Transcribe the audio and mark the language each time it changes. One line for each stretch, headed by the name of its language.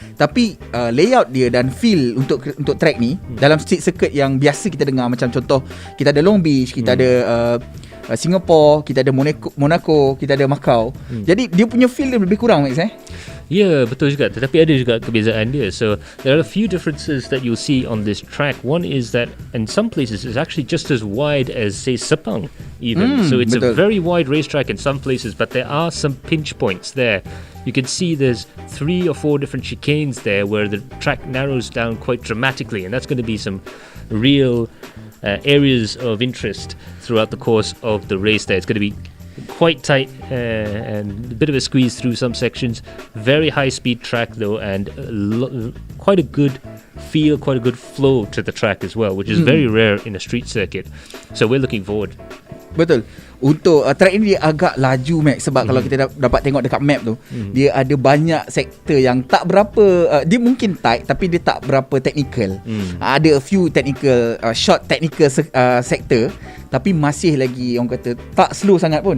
Malay: Tapi layout dia dan feel untuk track ni dalam street circuit yang biasa kita dengar, macam contoh kita ada Long Beach, kita ada Singapore, kita ada Monaco, kita ada Macau. Jadi dia punya feel dia lebih kurang Max Ya, betul juga. Tetapi ada juga kebezaan dia.
English: So there are a few differences that you'll see on this track. One is that in some places it's actually just as wide as, say, Sepang even. So it's a very wide racetrack in some places, but there are some pinch points there. You can see there's 3 or 4 different chicanes there where the track narrows down quite dramatically, and that's going to be some real areas of interest throughout the course of the race there. It's going to be quite tight and a bit of a squeeze through some sections. Very high speed track though, and quite a good feel, quite a good flow to the track as well, which is very rare in a street circuit. So we're looking forward.
Malay: Betul. Untuk track ini dia agak laju Max, sebab kalau kita dapat tengok dekat map tu, dia ada banyak sektor yang tak berapa dia mungkin tight tapi dia tak berapa technical. Ada
English: a few technical short technical
Malay: sektor, tapi masih lagi orang kata tak slow sangat pun.